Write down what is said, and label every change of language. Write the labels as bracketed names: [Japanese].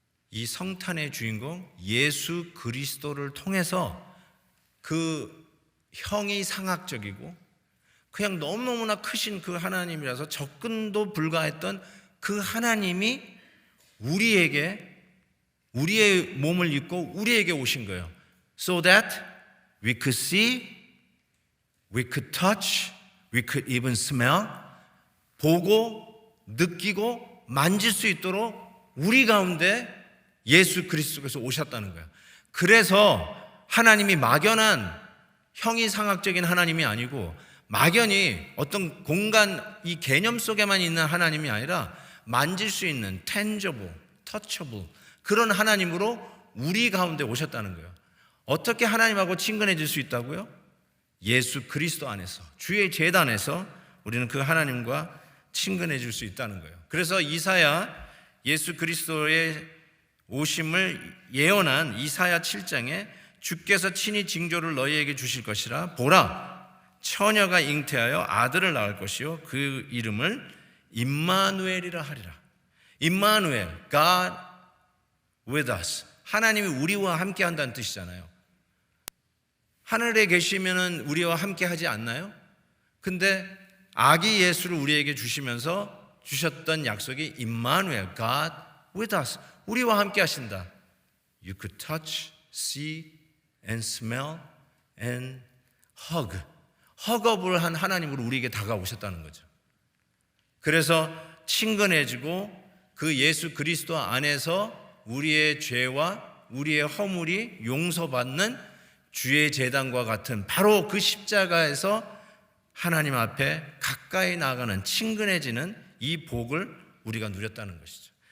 [Korean] 이 성탄의 주인공 예수 그리스도를 통해서 그 형이 상학적이고 그냥 너무너무나 크신 그 하나님이라서 접근도 불가했던 그 하나님이 우리에게 우리의 몸을 입고 우리에게 오신 거예요. [English] So that we could see, we could touch, we could even smell. [Korean] 보고 느끼고 만질 수 있도록 우리 가운데 예수 그리스도께서 오셨다는 거예요. 그래서 하나님이 막연한 형이상학적인 하나님이 아니고 막연히 어떤 공간 이 개념 속에만 있는 하나님이 아니라 만질 수 있는 tangible, touchable 그런 하나님으로 우리 가운데 오셨다는 거예요. 어떻게 하나님하고 친근해질 수 있다고요? 예수 그리스도 안에서, 주의 제단에서 우리는 그 하나님과 친근해질 수 있다는 거예요. 그래서 이사야 예수 그리스도의 오심을 예언한 이사야 7장에 주께서 친히 징조를 너희에게 주실 것이라. 보라, 처녀가 잉태하여 아들을 낳을 것이요 그 이름을 임마누엘이라 하리라. [English] 임마누엘, God with us. [Korean] 하나님이 우리와 함께 한다는 뜻이잖아요. 하늘에 계시면은 우리와 함께 하지 않나요? 근데 아기 예수를 우리에게 주시면서 주셨던 약속이 임마누엘, God with us. 우리와 함께 하신다. [English] You could touch, see and smell and hug. [Korean] 헉업을 한 하나님으로 우리에게 다가오셨다는 거죠. 그래서 친근해지고 그 예수 그리스도 안에서 우리의 죄와 우리의 허물이 용서받는 주의 제단과 같은 바로 그 십자가에서 하나님 앞에 가까이 나가는 친근해지는 이 복을 우리가 누렸다는 것이죠.